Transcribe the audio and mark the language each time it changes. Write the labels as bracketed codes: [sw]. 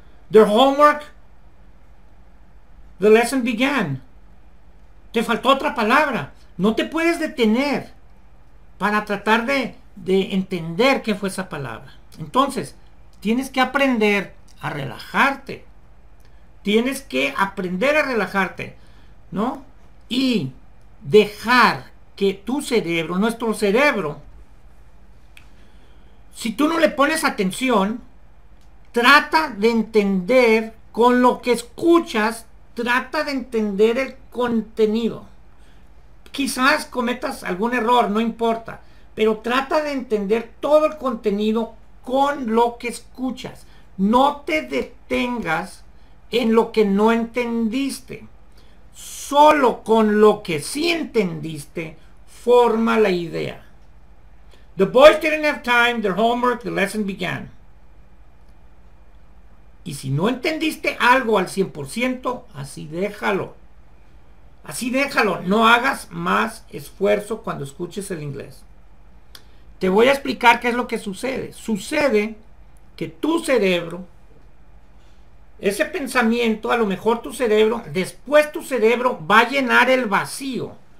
[en] Their homework, the lesson began. [es] Te faltó otra palabra. No te puedes detener para tratar de entender qué fue esa palabra. Entonces, tienes que aprender a relajarte. Tienes que aprender a relajarte, ¿no? Y dejar que tu cerebro, nuestro cerebro, si tú no le pones atención, trata de entender con lo que escuchas, trata de entender el contenido. Quizás cometas algún error, no importa, pero trata de entender todo el contenido con lo que escuchas. No te detengas en lo que no entendiste. Solo con lo que sí entendiste, forma la idea. [en] The boys didn't have time, their homework, the lesson began. [es] Y si no entendiste algo al 100%, así déjalo. Así déjalo. No hagas más esfuerzo cuando escuches el inglés. Te voy a explicar qué es lo que sucede. Sucede que tu cerebro, ese pensamiento, a lo mejor después tu cerebro va a llenar el vacío.